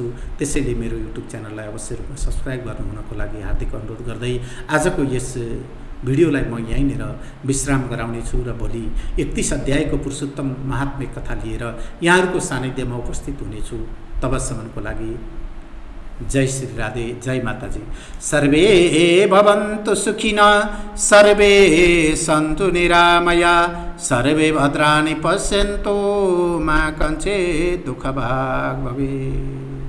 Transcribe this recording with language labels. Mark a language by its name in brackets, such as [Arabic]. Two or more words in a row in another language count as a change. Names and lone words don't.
[Nepali] त्यसैले मेरो युट्युब च्यानललाई अवश्य रूपमा सब्सक्राइब गर्नुहुनको लागि हार्दिक अनुरोध गर्दै आजको यस भिडियोलाई म यहीँनिर विश्राम गराउने छु र भोलि 31 अध्यायको पुरुषोत्तम महात्म्य कथा लिएर यहाँहरूको सानिध्यमा उपस्थित हुनेछु। तबसम्मको लागि जय श्री राधे, जय माताजी। [Sanskrit] सर्वे भवन्तु सुखिनः, सर्वे सन्तु निरामया, सर्वे भद्राणि पश्यन्तु मा कञ्चित् दुःखभाग् भवेत्।